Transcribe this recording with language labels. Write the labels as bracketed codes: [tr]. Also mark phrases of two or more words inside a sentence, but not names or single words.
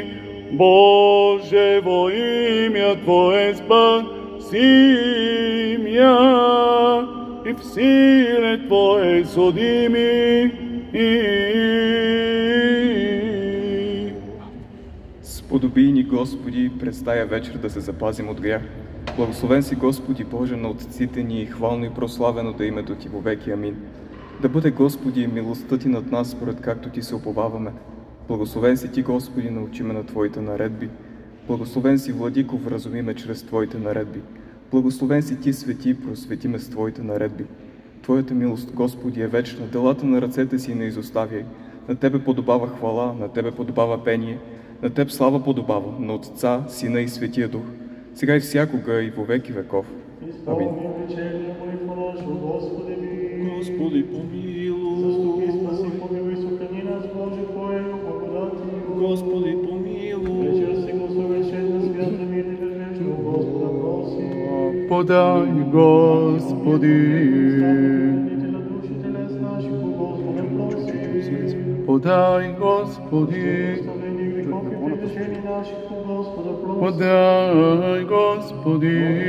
[cu] Боже, во имя Твое спаси мя, и в силе Твое судими. [bg] Сподоби ни, Господи, през тая вечер да се запазим от грях. Благословен си, Господи Боже, на отците ни и хвално и прославено да името Ти вовеки. Амин. Да бъде, Господи, милостта Ти над нас, според както Ти се уповаваме. Благословен си Ти, Господи, научи ме на Твоите наредби. Благословен си, Владико, вразуми ме чрез Твоите наредби. Благословен си Ти, Свети, просвети ме с Твоите наредби. Твоята милост, Господи, е вечна, делата на ръцете си не изоставяй. На Тебе подобава хвала, на Тебе подобава пение, на Теб слава подобава, на Отца, Сина и Светия Дух, сега и всякога и [cu] во веки веков. [bg] Амин. Господи, помилуй. [cu] Заступи, спаси, помилуй, сохрани нас, Боже, Твоею благодати. Господи, помилуй. [bg] Вечер сега съвършена, свята, мирна и безгрешна, Господа проси. Подай, Господи. Подай, Господи. Подай, Господи.